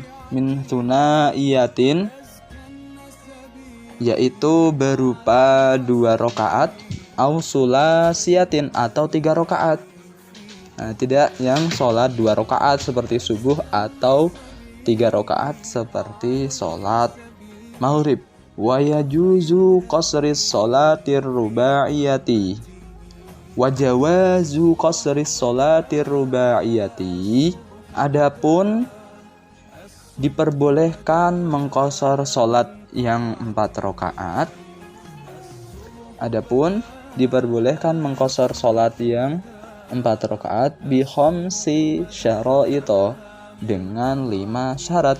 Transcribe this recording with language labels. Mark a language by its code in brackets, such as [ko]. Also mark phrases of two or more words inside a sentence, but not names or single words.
[ar] من ثنائية, [id] yaitu berupa 2 rakaat. [ar] أو ثلاثية, [id] atau 3 rakaat. Nah, tidak yang sholat 2 rakaat seperti subuh, atau 3 rakaat seperti sholat maghrib. [ar] ويجوز قصر الصلاة الرباعية. وجواز قصر الصلاة الرباعية, [id] adapun diperbolehkan mengqashar salat yang 4 rakaat. Adapun diperbolehkan mengqashar salat yang 4 rakaat [ar] بخمس شرائط, [id] dengan 5 syarat.